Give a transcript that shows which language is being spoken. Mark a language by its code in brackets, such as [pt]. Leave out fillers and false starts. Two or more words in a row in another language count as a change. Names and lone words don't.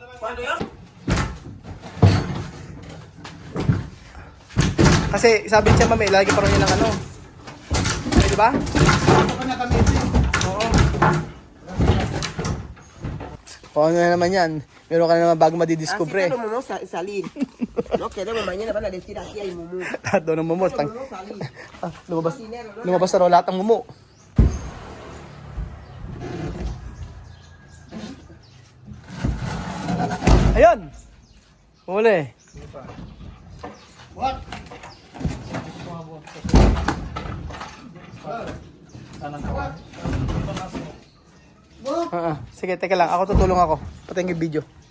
[tl] Kasi sabi niya, mami, lagi pa rin niya ng ano. Di ba? Ito pa na kami ito. Oo. O ano na naman yan? Meron ka na naman bago madidiscover. [es] Así que no vamos a salir. No queremos, mañana van a decir aquí hay mumu. [tl] Lahat daw ng mumo. [es] No vamos a salir. [tl] Lumabas na raw lahat ng mumo. Ayun! Huli. [en] What? [tl] Sige, teka lang. Ako tutulong ako. Patayin yung video.